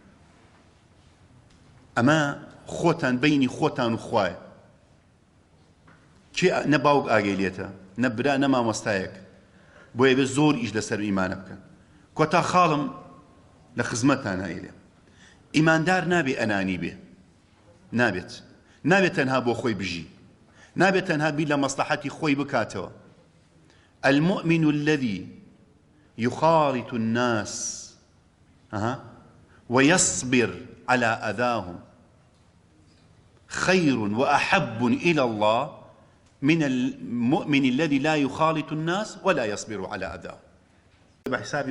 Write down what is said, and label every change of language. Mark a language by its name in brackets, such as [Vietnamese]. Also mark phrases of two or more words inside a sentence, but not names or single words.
[Central Kurdish] ئەمە خۆتان بەینی خۆتان و خوایە چی نە باوک ئاگەیلێتە نە برا نە مامۆستایەک بۆیە بێ زۆر ئیش لەسەر ئیمانە بکەن کۆتا خاڵم لە خزمەتان ئەیلێ ئیماندار نابێ ئەنانی بێ نابێت تەنها بۆ خۆی بژی نابێت تەنها بیر لە مەسلحەتی خۆی بکاتەوە [Arabic] المؤمن الذي يخالط الناس ويصبر على أذاهم خير وأحب إلى الله من المؤمن الذي لا يخالط الناس ولا يصبر على أذاه بحسابي